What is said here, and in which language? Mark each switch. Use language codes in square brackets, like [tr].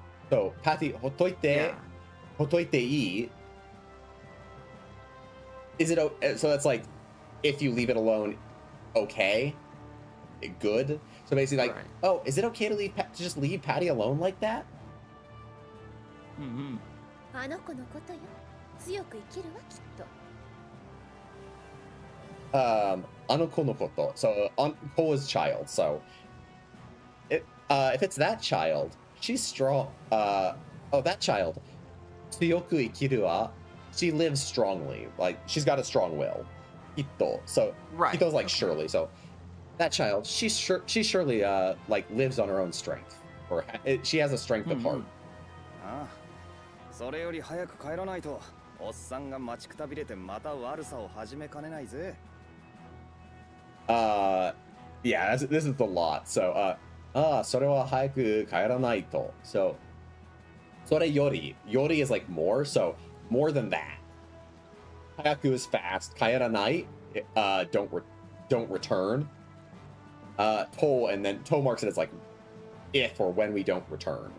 [en] So Patty hotoite Yeah. hotoite I. Is it so that's like if you leave it alone, okay, good. So basically, like, Right. oh, is it okay to just leave Patty alone like that? [ja] あの子のことよ強く生きるわきっと Anoko no koto. [en] So Ko is child. So if it's that child, she's strong. That child. [ja] Tsuyoku ikiru wa. [en] She lives strongly. Like she's got a strong will. Ito. So Right. Ito's like surely. So that child, she surely like lives on her own strength, or she has a strength of heart. [ja] ああ、それより早く帰らないとおっさんが待ちくたびれてまた悪さを始めかねないぜ。 [en] Yeah, this is a lot. [ja] So それは早く帰らないと. [en] So それより is like more, so more than that. Hayaku is fast. Kaeranai, don't return. To, and then to marks it as like if or when we don't return.